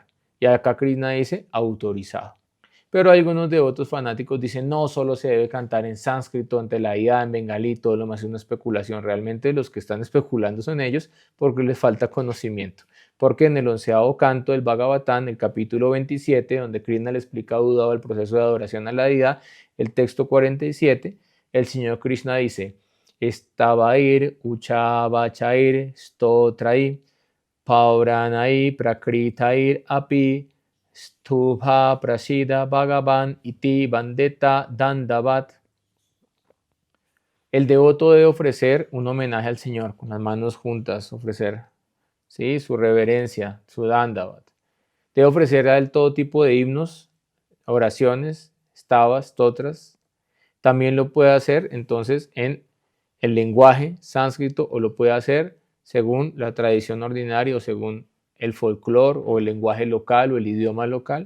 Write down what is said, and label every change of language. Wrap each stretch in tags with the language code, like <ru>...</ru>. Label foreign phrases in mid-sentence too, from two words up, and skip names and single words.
<es>Y acá Krishna dice autorizado. Pero algunos devotos fanáticos dicen no, solo se debe cantar en sánscrito, ante la deidad, en bengalí, todo lo más es una especulación. Realmente los que están especulando son ellos porque les falta conocimiento. Porque en el 11º canto del Bhagavatam, el capítulo 27, donde Krishna le explica a Uddhava el proceso de adoración a la deidad, el texto 47, el Señor Krishna dice:</es> <sa>Estavair, Uchavachair, Stotrai, Pauranai, Prakritair, Api, Stubha, Prasida, Bhagavan, Iti, Vandeta, Dandavat.</sa> <es>El devoto debe ofrecer un homenaje al Señor con las manos juntas, ofrecer, ¿sí?, su reverencia, su Dandavat. Debe ofrecer a él todo tipo de himnos, oraciones, stavas, totras. También lo puede hacer entonces en el lenguaje sánscrito o lo puede hacer según la tradición ordinaria o según el folclore o el lenguaje local o el idioma local.</es>